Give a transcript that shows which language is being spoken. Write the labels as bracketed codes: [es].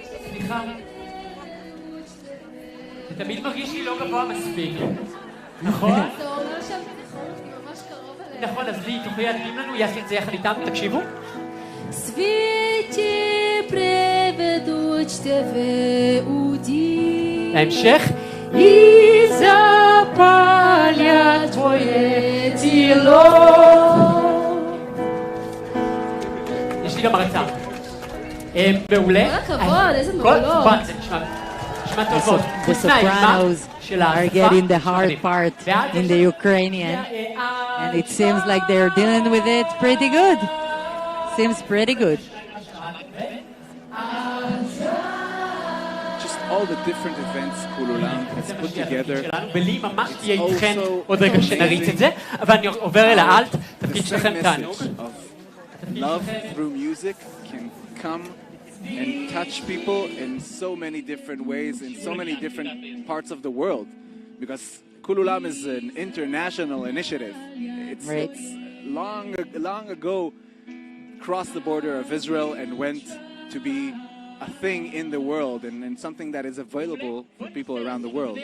[he] סליחה, זה תמיד מרגיש לי לא גבוה מספיק, נכון? זה אומר שהפתיחות ממש קרוב אליהם. נכון, אז לי, תוכלי להדגים לנו, יעשי את זה יחד איתנו, תקשיבו. [ru] Свечи приведут тебе уди. [he] להמשך. [ru] И запалят твое тело. [he] יש לי גם הרצאה. מעולה. כל הכבוד, איזה מעולות. זה נשמע טוב מאוד. [en] The sopranos are getting the hard part in the Ukrainian, and it seems like they're dealing with it pretty good. Seems pretty good. All the different events Koolulam has put together. [he] ולי ממש תהיה איתכם עוד רגע שנריץ את זה, אבל אני עובר אל האלט, תפקיד שלכם תענוג. [en] Love through music can come and touch people in so many different ways, in so many different parts of the world. Because Koolulam is an international initiative. It's long ago crossed the border of Israel and went to be a thing in the world and something that is available for people around the world.